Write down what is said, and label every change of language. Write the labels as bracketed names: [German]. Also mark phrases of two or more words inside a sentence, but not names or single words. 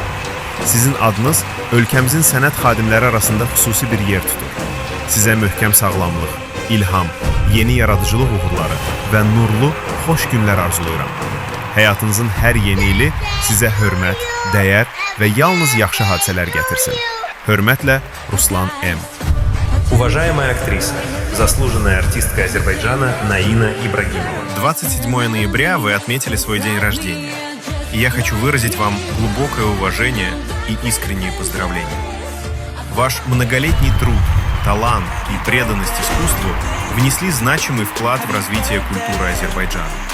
[Azerbaijani] Sizin adınız ölkəmizin sənət xadimləri arasında xüsusi bir yer tutur. Sizə möhkəm sağlamlıq, ilham, yeni yaradıcılıq uğurları və nurlu, xoş günlər arzulayıram. Həyatınızın hər yeni ili sizə hörmət, dəyər və yalnız yaxşı hadisələr gətirsin. Hörmətlə, Ruslan M. [Russian] Уважаемая актриса, заслуженная артистка Азербайджана Наина Ибрагимова. 27 ноября вы отметили свой день рождения. И я хочу выразить вам глубокое уважение и искренние поздравления. Ваш многолетний труд, талант и преданность искусству внесли значимый вклад в развитие культуры Азербайджана.